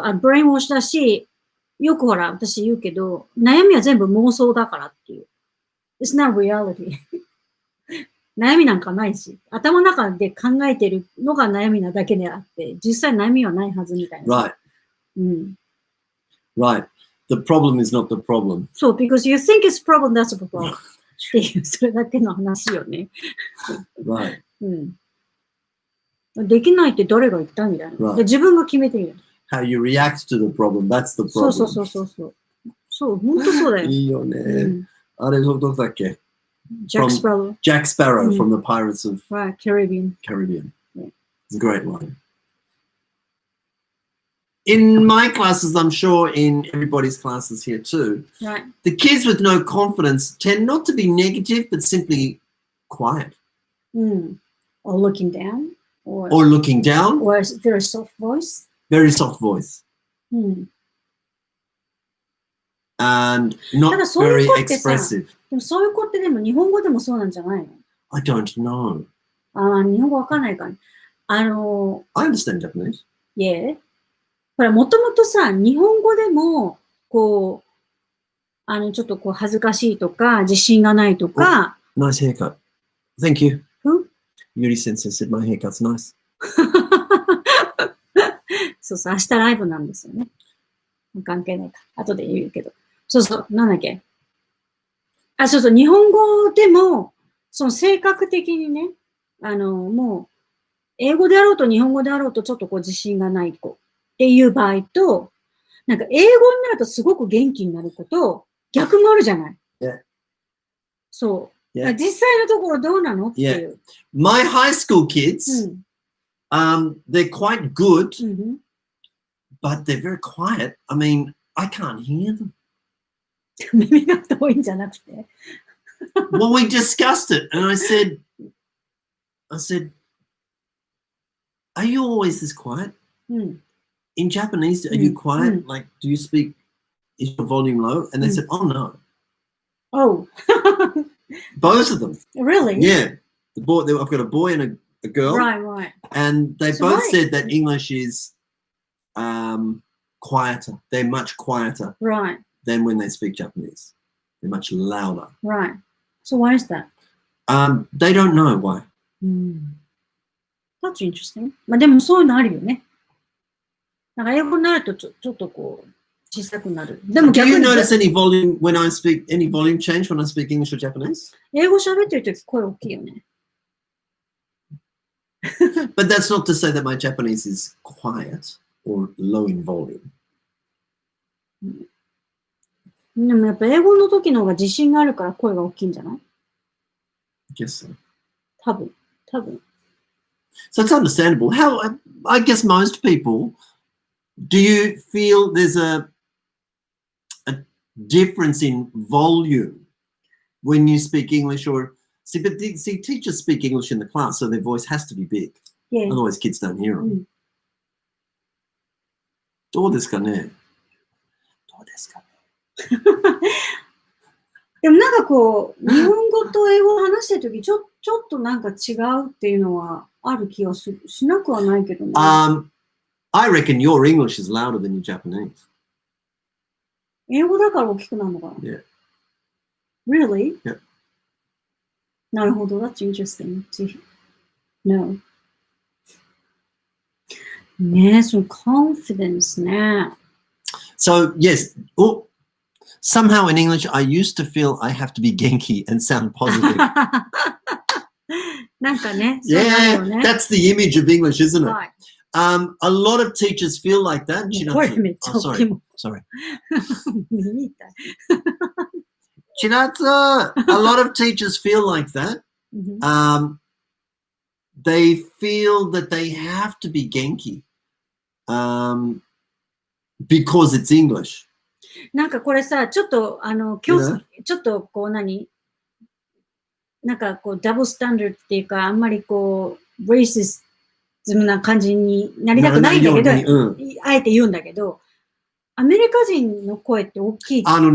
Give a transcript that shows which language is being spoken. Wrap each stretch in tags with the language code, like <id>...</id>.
<ja>そう、ブレインウォッシュだし、よくほら、私言うけど、悩みは全部妄想だからっていう。</ja> <en>It's not reality.</en> <ja>悩みなんかないし、頭の中で考えてるのが悩みなだけであって、実際悩みはないはずみたいな。</ja> <en>Right.</en> <ja>うん。</ja> <en>Right. The problem is not the problem. そう、because you think it's a problem, that's a problem.</en> <ja>っていう、それだけの話よね。</ja> <en>Right.</en> <ja>うん。できないって誰が言ったみたいな。</ja> <en>Right.</en> <ja>で自分が決めてるよ。</ja> <en>How you react to the problem, that's the problem.</en> <ja>そうそうそうそうそう。そう、本当そうだよ。いいよね。うん、あれ、どこだっけ？</ja> <en>Jack Sparrow. Jack Sparrow from the Pirates of Right, Caribbean. Yeah. It's a great line. In my classes, I'm sure in everybody's classes here too, Right. the kids with no confidence tend not to be negative, but simply quiet. Or looking down. Or looking down. Or a very soft voice. Very soft voice. And not very expressive.</en> <ja>でもそういう子ってでも日本語でもそうなんじゃないの？</ja> <en>I don't know.</en> <ja>日本語わかんないから。</ja> <en>I understand Japanese. Yeah.</en> <ja>ほら、もともとさ、日本語でも、こう、ちょっとこう恥ずかしいとか、自信がないとか。</ja> <en>Nice haircut. Thank you. Who? Yuri sensei said my haircut's nice.</en> <ja>そうそう、明日ライブなんですよね。関係ないか。後で言うけど。そうそう、なんだっけ。そうそう、日本語でも、その性格的にね、もう、英語であろうと日本語であろうとちょっとこう自信がない子っていう場合と、なんか英語になるとすごく元気になる子と、逆もあるじゃない。</ja> <en>Yeah.</en> <ja>そう。</ja> <en>Yeah.</en> <ja>実際のところどうなのっていう。</ja> <en>My high school kids, they're quite good, but they're very quiet. I mean, I can't hear them.</en> <ja>耳が遠いんじゃなくて。</ja> <en>Well, we discussed it, and I said, are you always this quiet? In Japanese, are you quiet? Like, do you speak, is your volume low? And they said, oh, no. Oh. Both of them. Really? Yeah. I've got a boy and a girl. Right. And they both said that English is quieter. They're much quieter. Right. Than when they speak Japanese. They're much louder. Right. So why is that? They don't know why. That's interesting.</en> <ja>まあでもそういうのあるよね。なんか英語になるとちょっとこう小さくなる。でも</ja> <en>Do</en> <ja>逆</ja> <en>you</en> <ja>に</ja> <en>notice any volume when I speak, any volume change when I speak English or Japanese?</en> <ja>英語喋ってるとき声大きいよね。</ja> <en>But that's not to say that my Japanese is quiet or low in volume.</en> <ja>でもやっぱ英語の時の方が自信があるから声が大きいんじゃない？</ja> <en>I guess so.</en> <ja>多分。</ja> <en>So it's understandable. I guess most people, do you feel there's a difference in volume when you speak English or but teachers speak English in the class, so their voice has to be big. Yeah. Otherwise kids don't hear them.</en> <ja>どうですかね？でもなんかこう、日本語と英語を話してるとき、ちょっとなんか違うっていうのはある気がしなくはないけどね。</ja> <en>I reckon your English is louder than your Japanese.</en> <ja>英語だから大きくなるのかな？</ja> <en>Yeah. Really? Yeah.</en> <ja>なるほど。</ja> <en>That's interesting to know.</en> <ja>ねえ、その confidence ね。</ja> <en>So, yes. Somehow in English, I used to feel I have to be genki and sound positive.</en> <ja>なんかね、</ja> <en>Yeah,</en> <ja>ね</ja> <en>that's the image of English, isn't it? Right. A lot of teachers feel like that.</en> <ja>声めっちゃ大きいもん。</ja> <en>Sorry.</en> <ja>耳痛い。</ja> <en>Chinatsu, a lot of teachers feel like that. They feel that they have to be genki because it's English.</en> <ja>なんかこれさ、ちょっと、ちょっとこうなんかこう、ダブルスタンダードっていうか、あんまりこう、ブレイシズムな感じになりたくないんだけど、あえて言うんだけど、アメリカ人の声って大きいって。</ja>